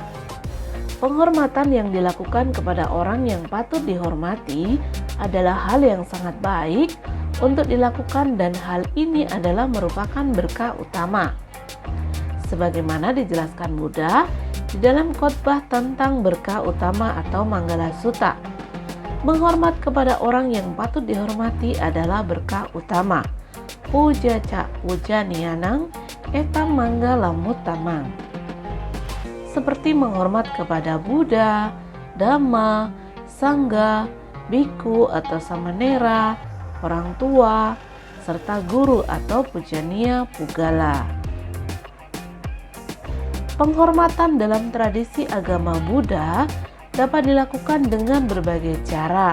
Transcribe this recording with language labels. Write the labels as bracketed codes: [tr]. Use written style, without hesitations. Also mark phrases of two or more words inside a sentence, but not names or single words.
[id] Penghormatan yang dilakukan kepada orang yang patut dihormati adalah hal yang sangat baik untuk dilakukan dan hal ini adalah merupakan berkah utama. Sebagaimana dijelaskan Buddha, di dalam khotbah tentang berkah utama atau Manggala Sutta. Menghormat kepada orang yang patut dihormati adalah berkah utama. [pi] Puja ca puja nianang etam manggala mutamang. [id] Seperti menghormat kepada Buddha, Dhamma, Sangha, biku atau samanera, orang tua, serta guru atau [pi] pujaniya pugala. [id] Penghormatan dalam tradisi agama Buddha dapat dilakukan dengan berbagai cara.